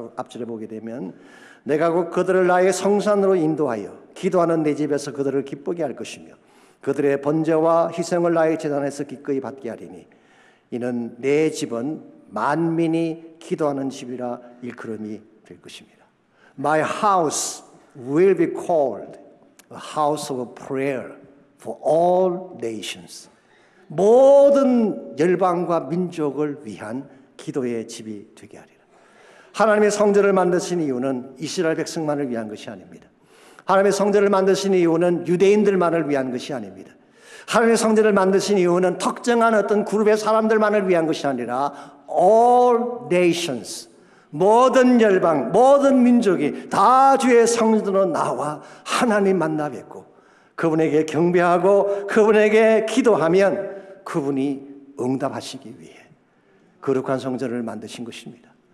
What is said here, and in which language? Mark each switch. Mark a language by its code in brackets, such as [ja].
[ko] 앞절에 보게 되면 내가 곧 그들을 나의 성산으로 인도하여 기도하는 내 집에서 그들을 기쁘게 할 것이며 그들의 번제와 희생을 나의 제단에서 기꺼이 받게 하리니 이는 내 집은 만민이 기도하는 집이라 일컬음이 될 것입니다. [en] My house will be called a house of prayer for all nations. [ko] 모든 열방과 민족을 위한 기도의 집이 되게 하리라. 하나님의 성전을 만드신 이유는 이스라엘 백성만을 위한 것이 아닙니다. 하나님의 성전을 만드신 이유는 유대인들만을 위한 것이 아닙니다. 하나님의 성전을 만드신 이유는 특정한 어떤 그룹의 사람들만을 위한 것이 아니라 [en] all nations, [ko] 모든 열방, 모든 민족이 다 주의 성전으로 나와 하나님 만나 뵙고 그분에게 경배하고 그분에게 기도하면 그분이 응답하시기 위해 거룩한 성전을 만드신 것입니다.